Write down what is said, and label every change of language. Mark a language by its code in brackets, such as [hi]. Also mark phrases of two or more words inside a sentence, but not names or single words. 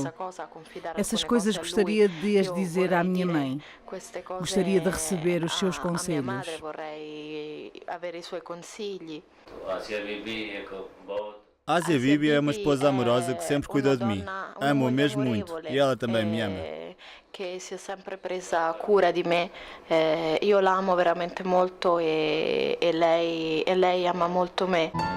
[pt] Essas coisas gostaria de as dizer à minha mãe. Gostaria de receber os seus conselhos. Asia Bibi é uma esposa amorosa que sempre cuidou de mim. Amo-a mesmo muito e ela também me ama. [it] Che si è sempre presa cura di me, io la amo veramente molto e lei ama molto me.